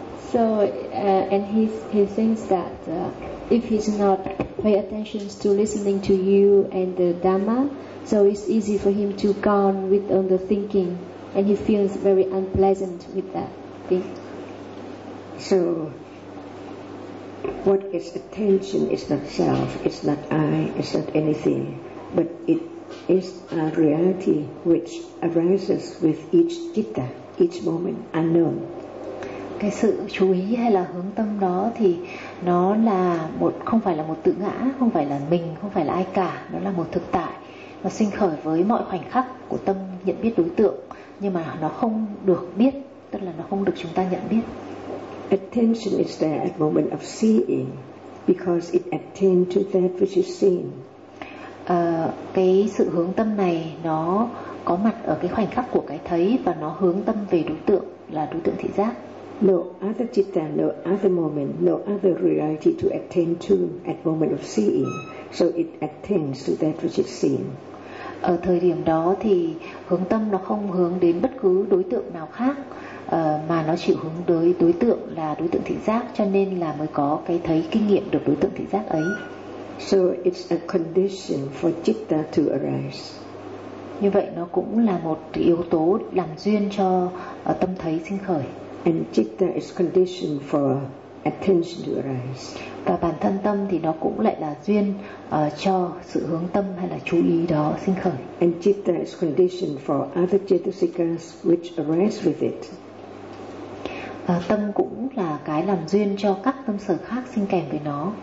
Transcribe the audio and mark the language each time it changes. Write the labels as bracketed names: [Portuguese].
[English] So and he thinks that if he's not pay attention to listening to you and the Dhamma, so it's easy for him to go on with on the thinking, and he feels very unpleasant with that thing. So what is attention is not self, it's not I, it's not anything, but it is a reality which arises with each citta, each moment unknown. [Vietnamese] Cái sự chú ý hay là hướng tâm đó thì nó là một, không phải là một tự ngã, không phải là mình, không phải là ai cả. Nó là một thực tại, nó sinh khởi với mọi khoảnh khắc của tâm nhận biết đối tượng, nhưng mà nó không được biết, tức là nó không được chúng ta nhận biết. [English] Attention is there at moment of seeing because it attends to that which is seen. [Vietnamese] Cái sự hướng tâm này nó có mặt ở cái khoảnh khắc của cái thấy, và nó hướng tâm về đối tượng là đối tượng thị giác. [English] No other citta, no other moment, no other reality to attend to at moment of seeing. So it attends to that which is seen. [Vietnamese] Ở thời điểm đó thì hướng tâm nó không hướng đến bất cứ đối tượng nào khác, mà nó chỉ hướng tới đối tượng là đối tượng thị giác, cho nên là mới có cái thấy kinh nghiệm được đối tượng thị giác ấy. [English] So it's a condition for citta to arise. [Vietnamese] Như vậy nó cũng là một yếu tố làm duyên cho tâm thấy sinh khởi. [English] And citta is conditioned for attention to arise. [Vietnamese] Và bản thân tâm thì nó cũng lại là duyên cho sự hướng tâm hay là chú ý đó sinh khởi. [English] And citta is conditioned for other chetasikas which arise with it. [Vietnamese] Tâm cũng là cái làm duyên cho các tâm sở khác sinh kèm với nó.